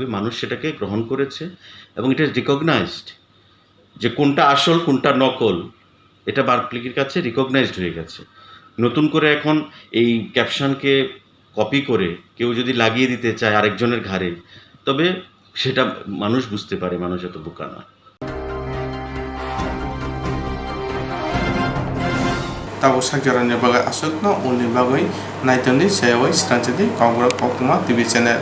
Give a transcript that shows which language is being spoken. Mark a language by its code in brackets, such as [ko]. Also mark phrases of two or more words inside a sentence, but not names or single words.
[bn] মানুষ সেটাকে গ্রহণ করেছে এবং এটা রিকগনাইজড যে কোনটা আসল কোনটা নকল, এটা পাবলিকের কাছে রিকগনাইজড হয়ে গেছে। নতুন করে এখন এই ক্যাপশনকে কপি করে কেউ যদি লাগিয়ে দিতে চায় আরেকজনের ঘাড়ে, তবে সেটা মানুষ বুঝতে পারে মানুষ এত বোকা না। [trp] Tabo sakjaran bagai asukno uni bagai naitoni sewai Swrangchati Kokborok koktwma [en] TV channel.